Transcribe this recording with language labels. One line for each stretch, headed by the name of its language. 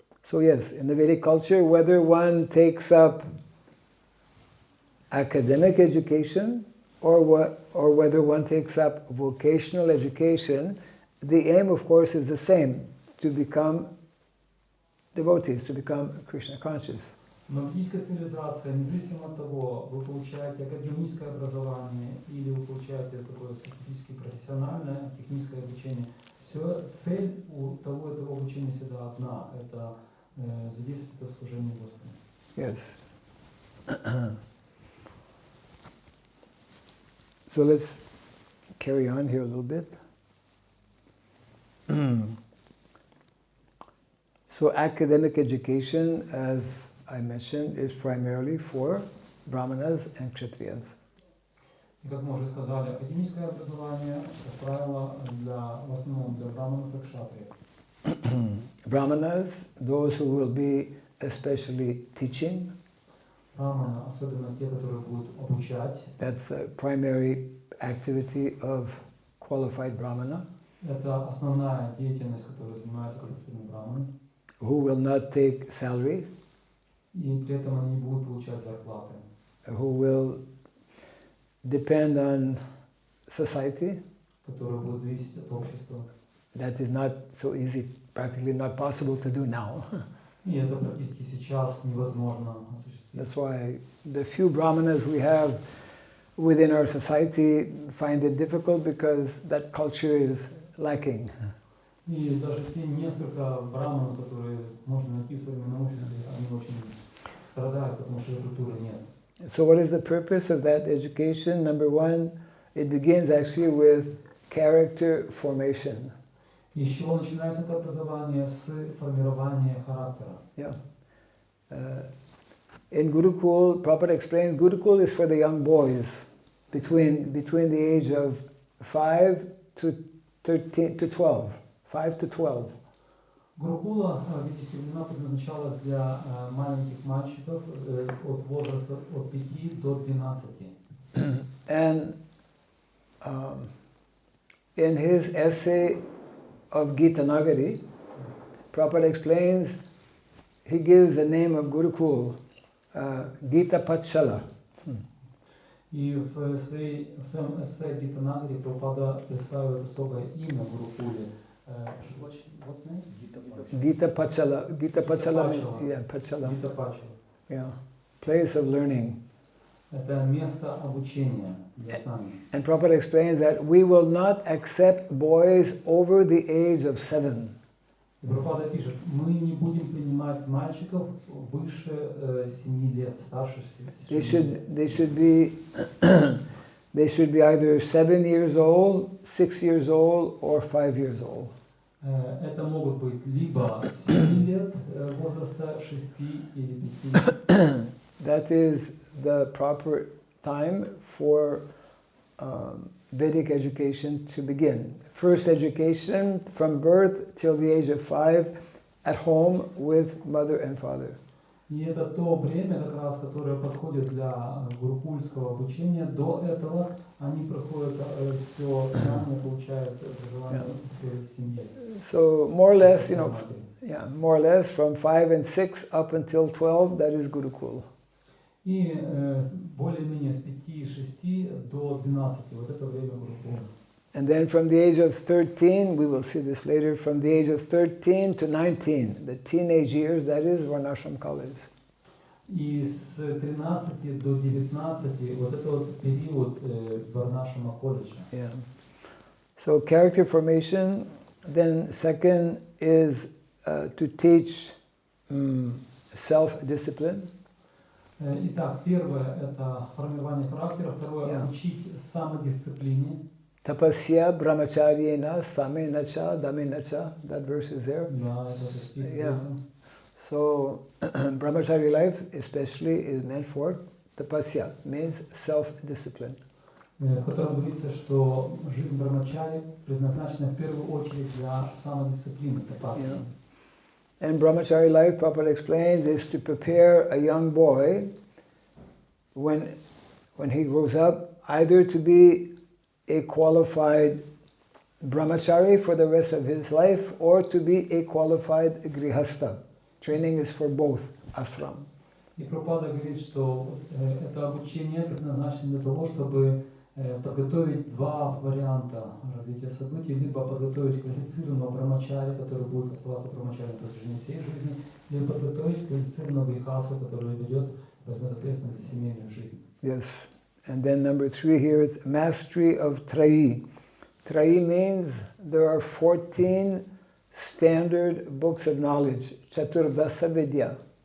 English: So yes, in the Vedic culture, whether one takes up academic education or whether one takes up vocational education, the aim, of course, is the same: to become devotees, to become Krishna conscious.
Russian: Но ведическая цивилизация, независимо от того, вы получаете академическое образование или вы получаете такое специфическое профессиональное техническое обучение, все, цель у того и того обучения всегда одна – это задействовать это служение Господу.
English: Yes. So let's carry on here a little bit. So academic education, as I mentioned, is primarily for brahmanas and kshatriyas.
Russian: И как мы уже сказали, академическое образование, как правило, в основном для браманов и кшатриев.
English: Brahmanas, those who will be especially teaching.
Russian: Браманы, особенно те, которые будут обучать.
English: That's a primary activity of qualified brahmana.
Russian: Это основная деятельность, которой занимаются качественные браманы.
English: Who will not take salary.
Russian: И при этом они не будут получать зарплаты.
English: Who will depend on society.
Russian: Которые будут зависеть от общества.
English: That is not so easy, practically not possible to do now.
Russian: И это практически сейчас невозможно осуществить.
English: That's why the few brahmanas we have within our society find it difficult, because that culture is lacking.
Russian: И даже те несколько браманов, которые можно найти в современном обществе, они очень страдают, потому что этой культуры нет.
English: So what is the purpose of that education? Number one, it begins actually with character formation.
Russian: И с чего начинается это образование? С формирования характера.
English: Yeah. In Gurukul, Prabhupada explains, Gurukul is for the young boys between the age of 5 to 13 to 12. 5 to 12.
Russian: Гурукула в ведические времена предназначалась для маленьких мальчиков от возраста от 5 до 12.
English: And in his essay of Gita Nagari, Prabhupada explains, he gives the name of Gurukul, Gita Patshala.
Russian: И в своем эссе Гита Нагари Прабхупада представил особое имя Гурукуле.
English: What name? Gita Patshala. Gita Patshala means, yeah, Patshala. Gita Patshala. Yeah, place of learning.
Russian: Это место обучения для знания.
English: And Prabhupada explains that we will not accept boys over the age of 7.
Russian: И Прабхупада пишет, мы не будем принимать мальчиков выше 7 лет, старше 7 лет.
English: They should be either 7 years old, 6 years old, or 5 years old.
Russian: Это могут быть либо 7 лет возраста, 6 или 5.
English: That is the proper time for Vedic education to begin. First education from birth till the age of 5 at home with mother and father.
Russian: И это то время, как раз, которое подходит для гурукульского обучения. До этого они проходят все знания, получают образование в семье.
English: So more or less, more or less from 5 and 6 up until 12, that is Gurukul.
Russian: И более-менее с 5-6 до 12, вот это время Гурукула.
English: And then from the age of 13, we will see this later, from the age of 13 to 19, the teenage years, that is Varnashram college.
Russian: И с 13 до 19, вот это вот период Варнашрама колледжа.
English: Yeah. So character formation, then second is to teach self-discipline.
Russian: Итак, первое – это формирование характера, второе – учить самодисциплине.
Sanskrit: Tapasya brahmacharyena samenacha damenacha.
English: That verse is there. Yeah. So brahmachari life especially is meant for tapasya, means self-discipline.
Russian: В котором говорится, что жизнь брамачари предназначена в первую очередь для самодисциплины, тапасьи.
English: And brahmachari life, Prabhupada explains, is to prepare a young boy when he grows up, either to be a qualified brahmachari for the rest of his life, or to be a qualified grihastha. Training is for both ashram.
Russian: И Прабхупада говорит, что это обучение предназначено для того, чтобы подготовить два варианта развития событий, либо подготовить квалифицированного брамачари, который будет оставаться брамачари на протяжении всей жизни, либо подготовить квалифицированного грихасу, который возьмет ответственность за семейную жизнь.
English: Yes. And then number 3 here is mastery of Trayi. Trayi means there are 14 standard books of knowledge, Chaturdasa Vidya.